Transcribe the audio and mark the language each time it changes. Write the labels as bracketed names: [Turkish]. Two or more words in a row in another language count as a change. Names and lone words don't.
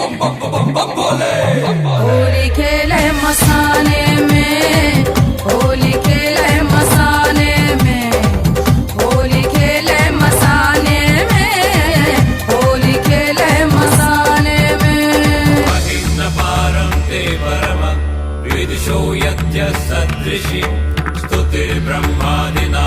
[Bhojpuri] होली खेले मसाने में। होली खेले मसाने में। होली खेले मसाने में। होली खेले मसाने में। [Sanskrit] महिम्न पारं ते परम विदुषो यद्य सदृशि स्तुतिर्ब्रह्मादि